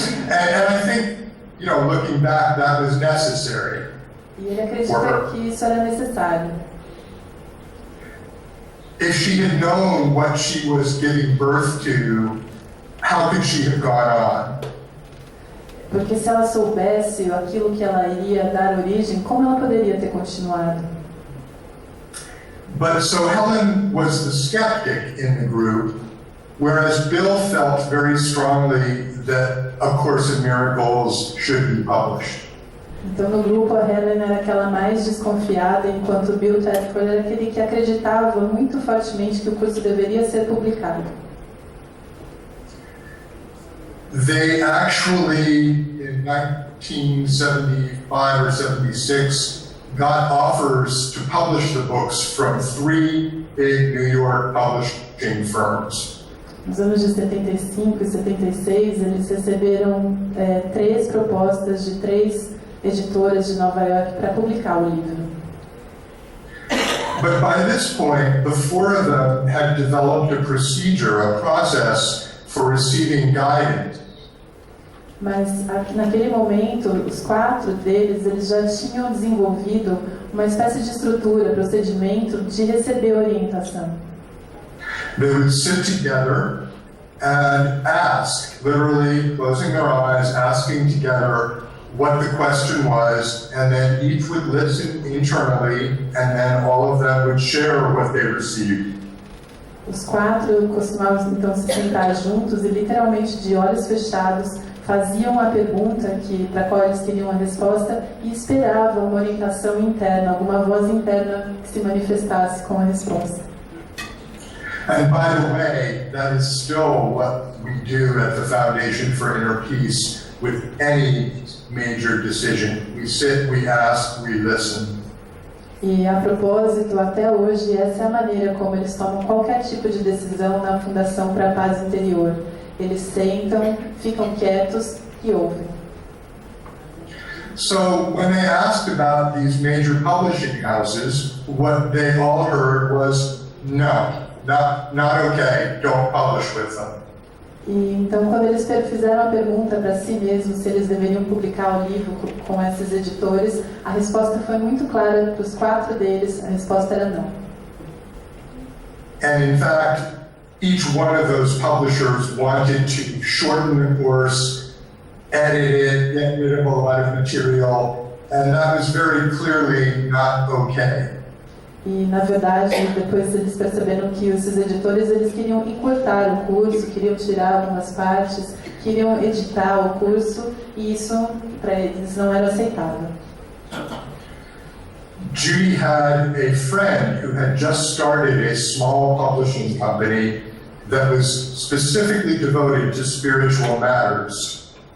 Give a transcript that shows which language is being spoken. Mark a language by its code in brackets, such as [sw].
[en] And I think, looking back, that was necessary. [pt] E ele acredita que isso era necessário. [en] If she had known what she was giving birth to, how could she have gone on? [pt] Porque se ela soubesse aquilo que ela iria dar origem, como ela poderia ter continuado? [en] But so Helen was the skeptic in the group, whereas Bill felt very strongly that A Course in Miracles should be published. [pt] Então no grupo a Helen era aquela mais desconfiada, enquanto Bill Tedford era aquele que acreditava muito fortemente que o curso deveria ser publicado. [en] They actually, in 1975 or 76, got offers to publish the books from 3 big New York publishing firms. [pt] Nos anos de 75 e 76, eles receberam 3 propostas de 3 editoras de Nova York para publicar o livro. [en] But by this point, the 4 of them had developed a procedure, a process for receiving guidance. [pt] Mas naquele momento, os 4 deles, eles já tinham desenvolvido uma espécie de estrutura, procedimento de receber orientação. [en] They would sit together and ask, literally closing their eyes, asking together what the question was, and then each would listen internally, and then all of them would share what they received. [pt] Os 4 costumavam então se sentar juntos e literalmente de olhos fechados faziam a pergunta para a qual eles queriam a resposta e esperavam uma orientação interna, alguma voz interna que se manifestasse com a resposta. [en] And by the way, that is still what we do at the Foundation for Inner Peace with any major decision. We sit, we ask, we listen. [pt] E a propósito, até hoje, essa é a maneira como eles tomam qualquer tipo de decisão na Fundação para a Paz Interior. Eles sentam, ficam quietos e ouvem. [en] So when they asked about these major publishing houses, what they all heard was, no, not okay, don't publish with them. [pt] E então, quando eles fizeram a pergunta para si mesmos se eles deveriam publicar o livro com esses editores, a resposta foi muito clara para os 4 deles, a resposta era não. [en] And in fact, each one of those publishers wanted to shorten the course, edit it, get rid of a lot of material, and that was very clearly not okay. [pt] E, na verdade, depois eles perceberam que esses editores eles queriam encurtar o curso, queriam tirar algumas partes, queriam editar o curso, e isso para eles não era aceitável. [en] Judy had a friend who had just started a small publishing company that was specifically devoted to spiritual matters.